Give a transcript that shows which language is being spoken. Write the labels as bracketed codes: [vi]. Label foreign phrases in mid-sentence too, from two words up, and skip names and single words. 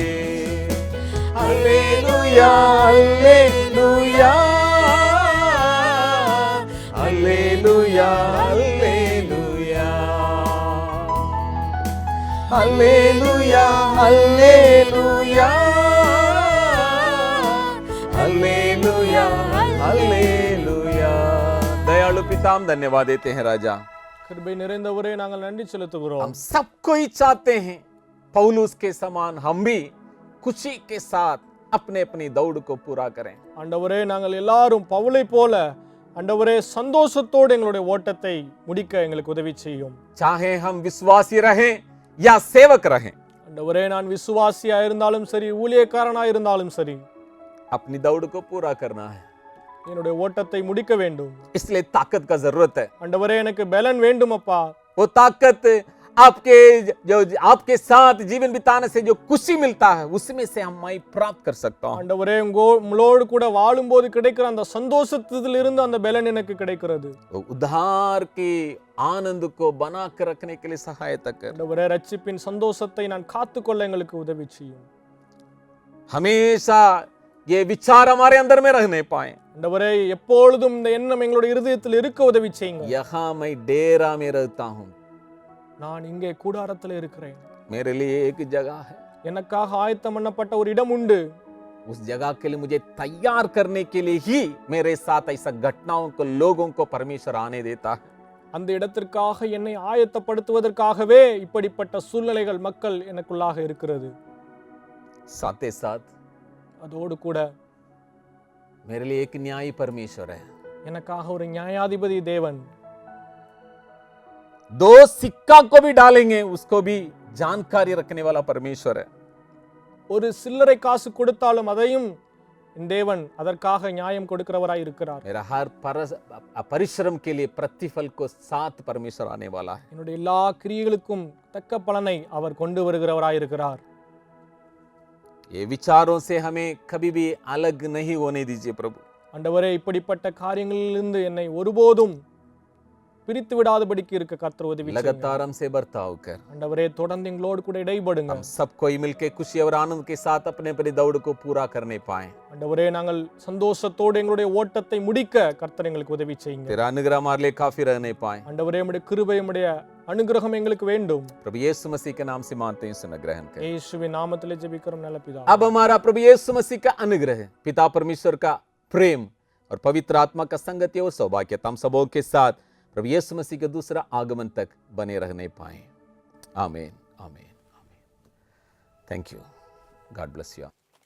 [hi] हालेलुया हालेलुया हालेलुया हालेलुया हालेलुया हालेलुया हालेलुया। दयालु पिता, हम धन्यवाद देते हैं राजा। [ta] கிருபை நிறைந்தவரே, நாங்கள் நன்றி செலுத்துகிறோம். [hi] हम सबको ही चाहते हैं पौलुस के समान हम भी खुशी के साथ अपने अपनी दौड़ को पूरा करें। [ta] ஆண்டவரே, நாங்கள் எல்லாரும் பவுலை போல ஆண்டவரே சந்தோஷத்தோடு எங்களுடைய ஓட்டத்தை முடிக்க எங்களுக்கு உதவி செய்யும். [hi] चाहे हम विश्वासी रहें या सेवक रहें, [ta] ஆண்டவரே, நான் விசுவாசியா இருந்தாலும் சரி, ஊழியக்காரனா இருந்தாலும் சரி, [hi] अपनी दौड़ को पूरा करना है। [ta] என்னுடைய ஓட்டத்தை முடிக்க வேண்டும். [hi] इसलिए ताकत का जरूरत है। [ta] ஆண்டவரே, எனக்கு பலன் வேண்டும் அப்பா. [hi] वो ताकत आपके साथ जीवन बिताने से जो खुशी मिलता है, उसमें से हम मैं प्राप्त कर सकता हूँ। [ta] ஆண்டவரே, உங்களோடு கூட வாழும்போது கிடைக்கிற அந்த சந்தோஷத்திலிருந்து அந்த பலன் எனக்கு கிடைக்கிறது. [hi] उद्धार के आनंद को बना कर रखने के लिए सहायता कर। [ta] ஆண்டவரே, ரட்சிப்பின் சந்தோஷத்தை நான் காத்துக்கொள்ள எங்களுக்கு உதவி செய்யும். [hi] हमेशा ये विचार हमारे अंदर में रहने पाए। [ta] ஆண்டவரே, எப்பொழுதும் இந்த எண்ணம் எங்களுடைய இருதயத்தில் இருக்க உதவி செய்யுங்க. [hi] यहाँ मैं डेरा में रहता हूँ, [ta] நான் இங்கே கூடாரத்தில் இருக்கிறேன். [hi] मेरे लिए एक जगह है, [ta] எனக்காக ஆயத்தம் பண்ணப்பட்ட ஒரு இடம் உண்டு. [hi] उस जगह के लिए मुझे तैयार करने के लिए ही मेरे साथ ऐसा घटनाओं को, लोगों को परमेश्वर आने देता है। [ta] அந்த இடத்திற்காக என்னை ஆயத்தப்படுத்துவதற்காகவே இப்படிப்பட்ட சூழ்நிலைகள், மக்கள் எனக்குள்ளாக இருக்கிறது. [hi] साथ ही साथ [ta] அதோடு கூட [hi] मेरे लिए एक न्यायी परमेश्वर है। [ta] எனக்காக ஒரு நியாயாதிபதி தேவன். [hi] दो सिक्का को भी डालेंगे, उसको भी जानकारी रखने वाला परमेश्वर है। [ta] ஒரு சில்லறை காசு கொடுத்தாலும் அதையும் தேவன் அதற்காக நியாயம் கொடுக்கிறவராய் இருக்கிறார். [hi] मेरा हर परिश्रम के लिए प्रतिफल को साथ परमेश्वर आने वाला है। [ta] என்னுடைய எல்லா கிரியைகளுக்கும் தக்க பலனை அவர் கொண்டு வருகிறவராய் இருக்கிறார். [hi] ये विचारों से हमें कभी भी अलग नहीं होने दीजिए प्रभु। [ta] ஆண்டவரே, இப்படிப்பட்ட காரியங்களிலிருந்து என்னை ஒருபோதும் பிரித்து விடாதபடிக்கு இருக்க கர்த்தர் உதவி செய்யுங்க. [hi] लगातार हमसे बर्ताव कर। [ta] ஆண்டவரே, தொடர்ந்து எங்களோடு கூட இடைபடுங்க. [hi] हम सब कोई मिलकर खुशी और आनंद के साथ अपने अपनी दौड़ को पूरा करने पाए। [ta] ஆண்டவரே, நாங்கள் சந்தோஷத்தோடு எங்களுடைய ஓட்டத்தை முடிக்க கர்த்தர் எங்களுக்கு உதவி செய்யுங்க. [hi] तेरा अनुग्रह हमारे लिए काफी रहने पाए। [ta] ஆண்டவரே, உம்முடைய கிருபை, உம்முடைய அனுகிரகம் எங்களுக்கு வேண்டும். [hi] प्रभु यीशु मसीह के नाम से मानते हैं, सुन ग्रहण करें। [ta] இயேசுவின் நாமத்திலே ஜெபிக்கிறோம் நல்ல பிதாவே. [hi] अब हमारा प्रभु यीशु मसीह का अनुग्रह, पिता परमेश्वर का प्रेम और पवित्र आत्मा का संगति और सौभाग्य हम सबों के साथ प्रभु यीशु मसीह के दूसरा आगमन तक बने रहने पाए। आमीन आमीन आमीन। [en] thank you. God bless you.